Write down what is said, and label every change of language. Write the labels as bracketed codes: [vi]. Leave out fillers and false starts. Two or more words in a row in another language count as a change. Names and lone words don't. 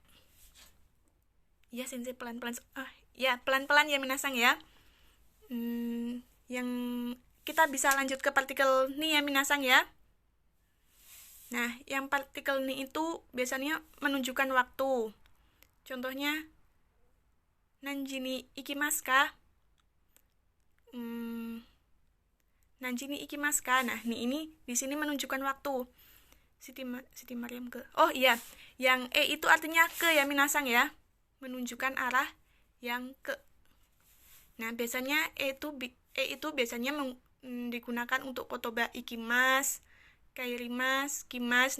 [id] Ya sensei pelan-pelan. Ya pelan-pelan ya minasang ya. Yang kita bisa lanjut ke partikel ni ya minasang ya. Nah, yang partikel ni itu biasanya menunjukkan waktu. Contohnya, [ja] 何時に行きますか? 何時に行きますか? [id] Nah, ini di sini menunjukkan waktu. Siti Mariam ke. Oh iya, yang E itu artinya ke ya minasang ya. Menunjukkan arah yang ke. Nah, biasanya E itu biasanya digunakan untuk [ja] 言葉 行きます、帰ります、来ます.